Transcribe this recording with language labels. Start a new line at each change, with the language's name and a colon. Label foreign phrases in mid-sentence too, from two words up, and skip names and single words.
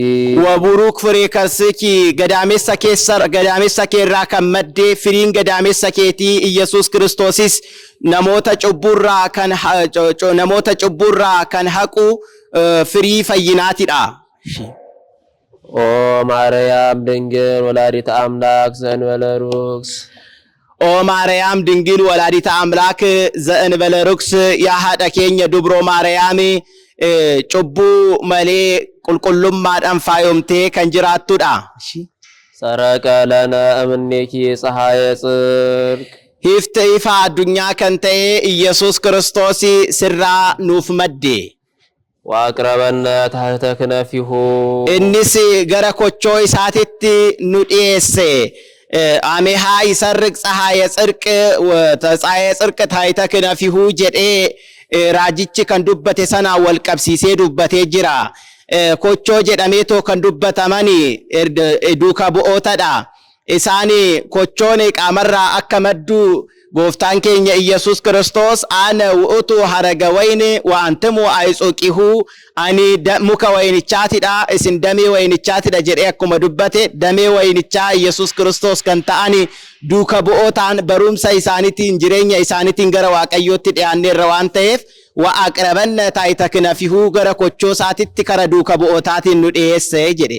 Oromo: Waburuk Freekarsiki gadaamessa keerraa kan maddee firiin gadaamessa keetii Iyyasuus Kiristoosis namoota cubburraa kan haqu firii fayyinaatidha.
Geez: ኦ ማርያም ድንግል ወላዲተ አምላክ ዘእንበለ ርኩስ ኦ ማርያም ድንግል ወላዲተ አምላክ ዘእንበለ ርኩስ
Oromo: yaa haadha keenya dubroo Maariyaam cubbuu malee qulqullummaadhaan faayomtee kan jiraattudha.
Geez: ሰረቀ ለነ እምኔኪ ፀሐየ ጽድቅ
Oromo: hifte ifa addunyaa kan ta'e Iyyasuus Kiristoos sirraa nuuf madde.
Geez: ወአቅረበነ ታሕተ ክነፊሁ
Oromo: innis gara kochoo isaatitti nu dhiyeesse.
Geez: አሜሃ ይሰርቅ ፀሐየ ጽድቅ ታሕተ ክነፊሁ
Oromo: jedhee raajichi kan dubbate sana wal qabsiisee dubbatee jira. Kochoo jedhameetoo kan dubbatamani duuka bu'ootadha. Isaan kochoon qaamarraa akka maddu gooftaan keenya Iyyasuus Kiristoos
Geez: አነ ውእቱ ሐረገ ወይን ወአንትሙ አዕጹቂሁ
Oromo: ani muka waynichaatidha isin damee waynichaatidha jedhee akkuma dubbate damee waynichaa Iyyasuus Kiristoos kan ta'ani duuka bu'ootaan barumsa isaaniitiin jireenya isaaniitiin gara Waaqayyootti dhiyaanneerra waan ta'eef
Geez: ወአቅረበነ ታሕተ ክነፊሁ
Oromo: gara kochoo isaatitti kara duuka bu'ootaatiin nu dhiyeesse jedhe.